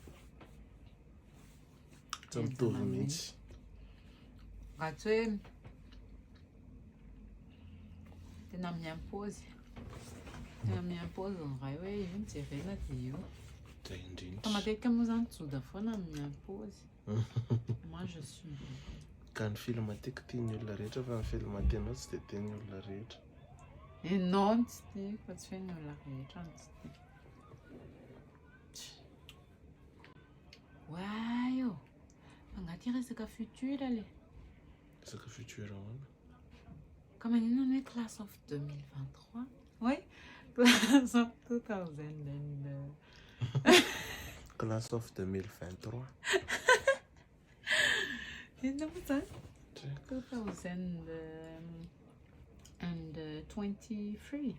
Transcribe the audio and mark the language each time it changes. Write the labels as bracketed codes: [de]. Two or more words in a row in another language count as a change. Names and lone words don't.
[mg] Tsy mitovy mihitsy. Raha tsy hoe tena miampôzy. Tena miampôzy ny ray hoe io ny jerena dia io. Zay indrindra. Fa matetika moa zany tsoda foana miampôzy. [fr] Moi je suis. [mg] Ka ny film tiako tian'ny olona rehetra fa ny film tianao tsy dia tian'ny olona rehetra. E non tsy tiako fa tsy fen'ny olona rehetra no tsy tiako. Wow! Angaty resaka futur le. Resaka futur ahoana? [fr] Comme on est [en] class of 2023. Oui, class of 2000. Class of 2023. You know what's that? 2023.